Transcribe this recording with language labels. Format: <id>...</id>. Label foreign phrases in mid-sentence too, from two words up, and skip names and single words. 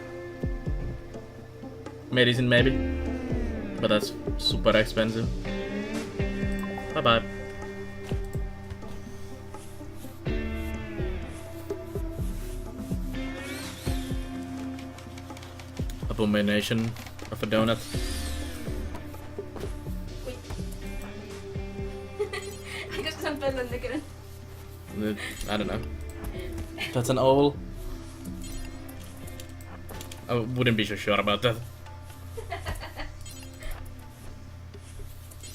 <en>Medicine maybe, but that's super expensive. Bye bye. Abomination of a donut.</en> <fi>Koska se on pöllön näköinen.</fi> <en>I don't know. That's an owl. I wouldn't be so sure about that.</en>